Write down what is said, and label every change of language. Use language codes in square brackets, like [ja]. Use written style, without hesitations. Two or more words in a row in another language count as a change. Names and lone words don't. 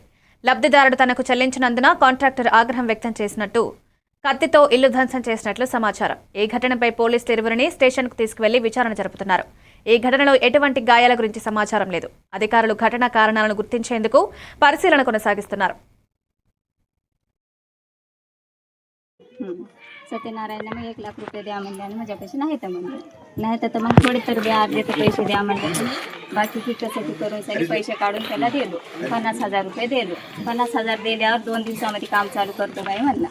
[te] లబ్ధిదారుడు తనకు చెల్లించినందున కాంట్రాక్టర్ ఆగ్రహం వ్యక్తం చేసినట్టు కత్తితో ఇల్లు ధ్వంసం చేసినట్లు సమాచారం. ఈ ఘటనపై పోలీసులు ఇరువురిని స్టేషన్కు తీసుకువెళ్లి విచారణ జరుపుతున్నారు. ఈ ఘటనలో ఎటువంటి గాయాల గురించి సమాచారం లేదు. అధికారులు ఘటన కారణాలను గుర్తించేందుకు పరిశీలన కొనసాగిస్తున్నారు. [mr] सत्यनारायण मग 1 लाख रुपये द्या म्हणले आणि माझ्यापाशी नाही तर मग थोडे तर व्याज देतो पैसे द्या म्हणले. बाकी किटासाठी करून सगळे पैसे काढून त्याला दिलो. 50,000 रुपये दिलो. 50,000 दिल्यावर 2 दिवसामध्ये काम चालू करतो बाई म्हणला.